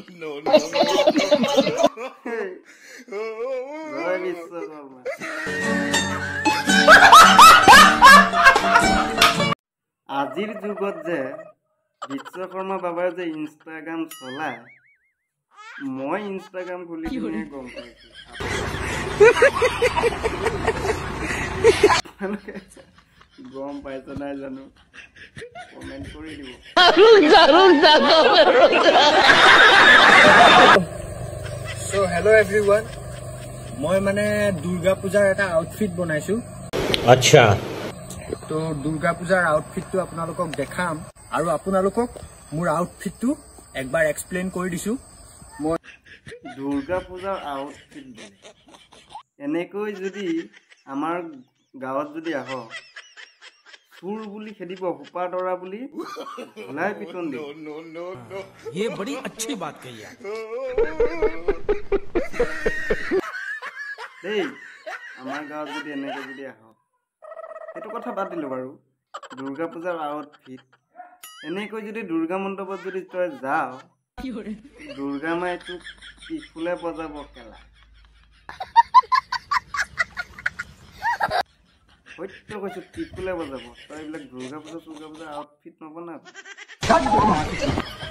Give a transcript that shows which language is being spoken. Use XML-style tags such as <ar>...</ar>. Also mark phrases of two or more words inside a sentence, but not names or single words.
<as>জয় বিশ্বকৰ্মা আজিৰ যুগত যে বিশ্বকৰ্মা বাবাই যে ইনষ্টাগ্ৰাম চলায় মই ইনষ্টাগ্ৰাম খুলি কিনে গম পাইছো গম পাইছো নাই জানো কমেন্ট কৰি দিব</as> <en>So hello everyone</en> <as>মই মানে দুৰ্গা পূজাৰ এটা আউটফিট বনাইছো अच्छा তো দুৰ্গা পূজাৰ আউটফিটটো আপোনালোকক দেখাম আৰু আপোনালোকক মোৰ আউটফিটটো একবাৰ এক্সপ্লেইন কৰি দিছো মই দুৰ্গা পূজাৰ আউটফিট এনেকৈ যদি আমাৰ গাঁৱত যদি আহ চুৰ বুলি খেদিব হুপা দৰা বুলি ওলাই পিটন দিব</as> <hi>ये बड़ी अच्छी बात कही है</hi> <as>দেই আমাৰ গাঁৱত যদি এনেকৈ যদি আহ সেইটো কথা বাদ দিলো বাৰু দুৰ্গা পূজাৰ আউটফিট এনেকৈ যদি দুৰ্গা মণ্ডপত যদি তই যাও দুৰ্গা মাই তোক পিফুলে বজাব কেলা সত্য কৈছো পিফুলে বজাব তই এইবিলাক দুৰ্গা পূজা আউটফিট নবনাবি</as>